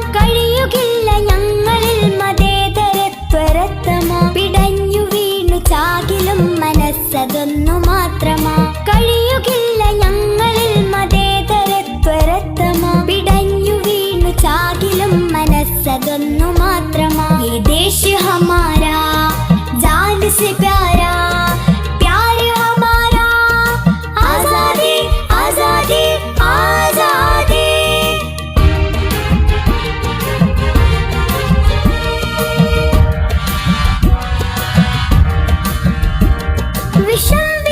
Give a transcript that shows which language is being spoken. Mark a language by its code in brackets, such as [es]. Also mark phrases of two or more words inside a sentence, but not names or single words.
[ml] കഴിയുകില്ല ഞങ്ങളിൽ മതേതരത്വരത്തമാ, പിടഞ്ഞു വീണു ചാകിലും മനസ്സതൊന്നു മാത്രമാ. കഴിയുകില്ല ഞങ്ങളിൽ മതേതരത്വരത്തമാ, പിടഞ്ഞു വീണു ചാകിലും മനസ്സതൊന്നു മാത്രമാ. [hi] ये देश हमारा जान से प्यारा, प्यार हमारा आजादी आजादी आजादी. विशाल